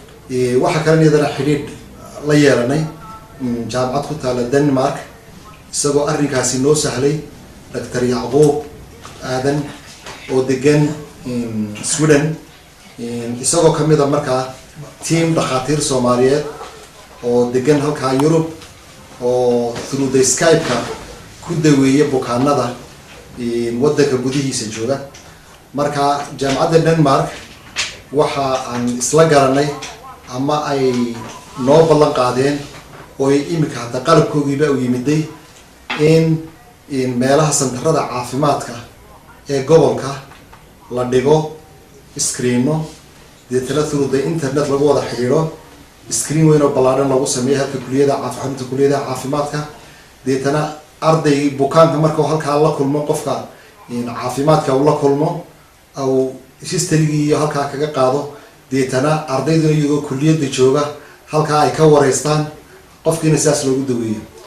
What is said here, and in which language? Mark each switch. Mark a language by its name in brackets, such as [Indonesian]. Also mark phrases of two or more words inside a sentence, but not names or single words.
[Somali] Eh, waxa kale iyadana xidhiidh la yeelanay, mm, jaamacad ku taala Denmark, isagoo arrinkaasi noo sahlay Doctor Yacquub Aadan oo degan, in, Sweden, in, isagoo ka mid ah markaa team dhakhaatiir Soomaaliyeed oo degan halkaa Yurub oo [English] through the Skype-ka [Somali] ku daweeya bukaanada, in, waddanka gudihiisa jooga. Marka jaamacadda Denmark waxa aan isla garanay ama ay noo ballan qaadeen oo ay imika hadda qalabkoogiiba u yimiday in, in meelaha santarada caafimaadka ee gobolka la dhigo screen-no, deetana [English] through the internet [Somali] lagu wada xidhiidho, screen weyn oo ballaadhan lagu sameeyo halka kuliyada caaf-, xarunta kuliyada caafimaadka. Deetana arday bukaanka marka uu halkaa la kulmo, qofka, in, caafimaadka uu la kulmo, au history-gii iyo halkaa kaga qaado, deetana ardaydu iyagoo kuliyadda jooga halkaa ay ka wareystaan, qofkiina sidaas loogu daweeyo.